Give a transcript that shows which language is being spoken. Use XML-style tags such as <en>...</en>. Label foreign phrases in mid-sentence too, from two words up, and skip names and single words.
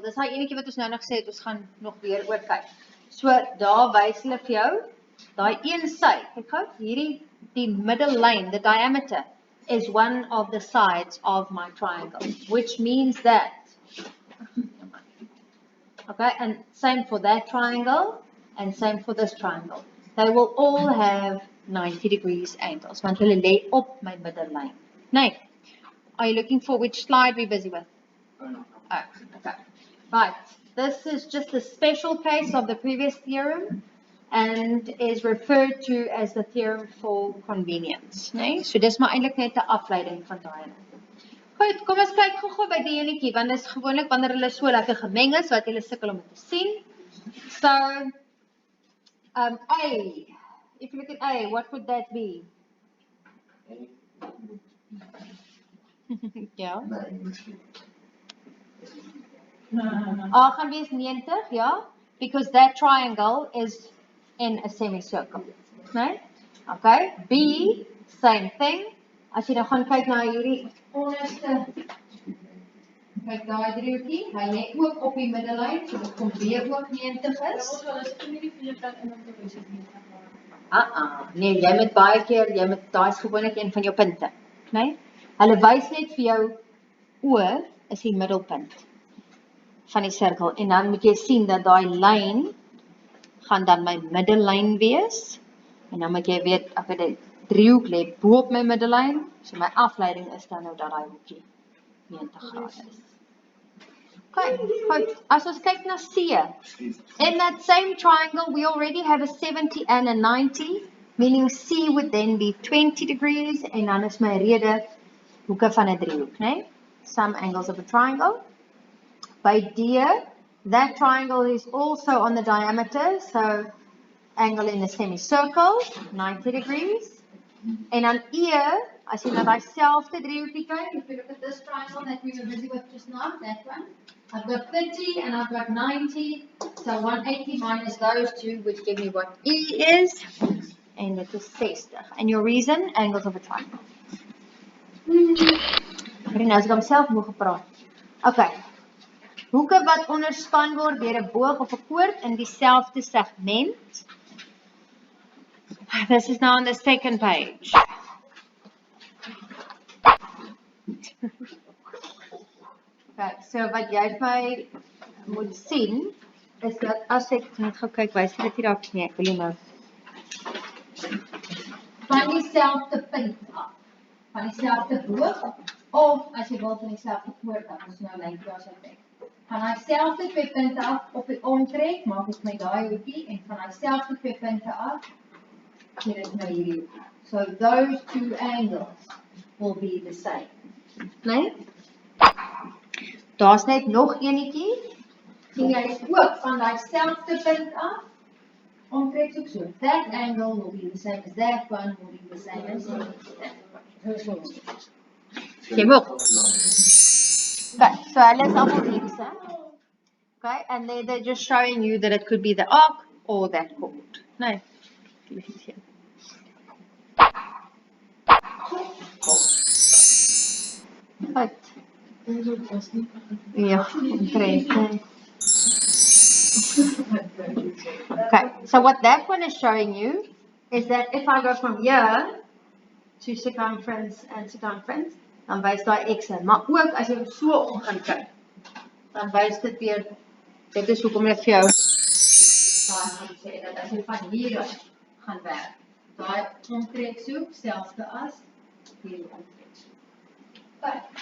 <af>Dis daai enetjie wat ons nou nog gesê het, ons gaan nog weer oor kyk. So daar wys hulle vir jou daai een sy. Kyk gou, hierdie die middellyn,</af> <en>the diameter is one of the sides of my triangle, which means that okay, and same for that triangle and same for this triangle. They will all have 90 degrees angles.</en> <af>Want hulle lê op my middellyn. Nee.</af> <en>Are you looking for which slide we're busy with? Oh, okay. Right. This is just a special case of the previous theorem and is referred to as the theorem for convenience.</en> <af>Nee? So dis maar eintlik net 'n afleiding van daai. Goed, kom ons kyk gou-gou by die enetjie want dit is gewoonlik wanneer hulle so lekker gemeng is wat julle sukkel om dit te sien. So A.</af> <en>If you look at A, what would that be?</en> <af>Ja. A gaan wees 90, ja,</af> <en>because that triangle is in a semicircle. Right? Okay. B, same thing.</en> <af>As jy nou gaan kyk na hierdie onderste, kyk daai driehoekie, hy lê ook op die middellyn, so dit kom weer ook 90 is. Nee, jy moet baie keer, daai is gewoonlik een van jou punte, né? Hulle wys net vir jou O is die middelpunt van die sirkel en dan moet jy sien dat daai lyn gaan dan my middellyn wees en dan moet jy weet ek het 'n driehoek lê bo op my middellyn, so my afleiding is dan nou dat daai hoekie 90 grade is. Okay, goed. As ons kyk na C,</af> <en>in that same triangle we already have a 70 and a 90, meaning C would then be 20 degrees</en> <af>en dan is my rede hoeke van 'n driehoek, né?</af> <en>Some angles of a triangle. By D, that triangle is also on the diameter, so angle in a semicircle, 90 degrees.</en> <af>En dan E, as jy na daai selfde driehoekie kyk,</af> <en>if you look at this triangle that we were busy with just now, that one, I've got 30 and I've got 90, so 180 minus those two, which give me what E is, and it is 60. And your reason, angles of a triangle.</en> <af>Okay, nou as ek homself moeg gepraat. Okay, hoeke wat onderspan word deur 'n boog of 'n koord in dieselfde segment.</af> <en>This is now on the second page.</en> <af>Okay, so wat jy vir my moet sien is dat as ek net gou kyk, wys dit hier dalk nie, ek wil nie nou van dieselfde punt af, van dieselfde boog of as jy wil van dieselfde koord af, ons nou lyn daar sal kyk. Van dieselfde twee punte af op die omtrek maak ek my daai hoekie en van dieselfde twee punte af hier is my hierdie hoekie.</af> <en>So those two angles will be the same.</en> <af>Nee? Daar's net nog enetjie. Sien jy is ook van dieselfde punt af omtrek ook so.</af> <en>That angle will be the same as that one, will be the same as that one.</en> <af>Okay, moeg. Okay, so hulle is allemaal hierdie.</af> <en>Okay, and they're just showing you that it could be the arc or that chord.</en> <af>Nee. Goed. Ja, omtrent.</af> <en>Okay, so what that one is showing you is that if I go from here to circumference and circumference,</en> <af>dan wys daai x, maar ook as jy so om gaan kyk, dan wys dit weer, dit is hoekom ek vir jou gaan sê, dat as jy van hier af gaan werk, daai omtrek soek, selfde as hierdie omtrek soek. Okay.</af>